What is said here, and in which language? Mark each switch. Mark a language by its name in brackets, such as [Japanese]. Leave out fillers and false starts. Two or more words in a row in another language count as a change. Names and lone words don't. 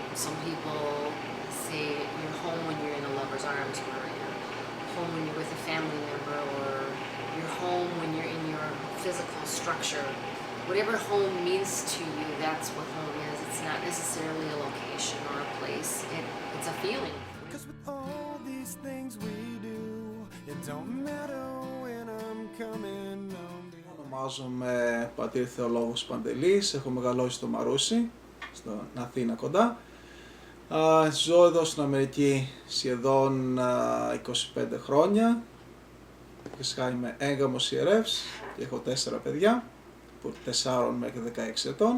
[English] Some people say you're home when you're in a lover's arms, or you're home when you're with a family member, or you're home when you're in your physical structure. Whatever home means to you, that's what home is. It's not necessarily a location or a place. It's a feeling. Cause with all these things we do, it don't matter when I'm coming home. [Greek] Ονομάζομαι πατήρ Θεολόγος Παντελής, έχω μεγαλώσει στο Μαρούσι, στην Αθήνα κοντά. Ζω εδώ στην Αμερική σχεδόν 25 χρόνια. Φυσικά είμαι έγγαμος ιερεύς και έχω 4 παιδιά, από 4 μέχρι 16 ετών.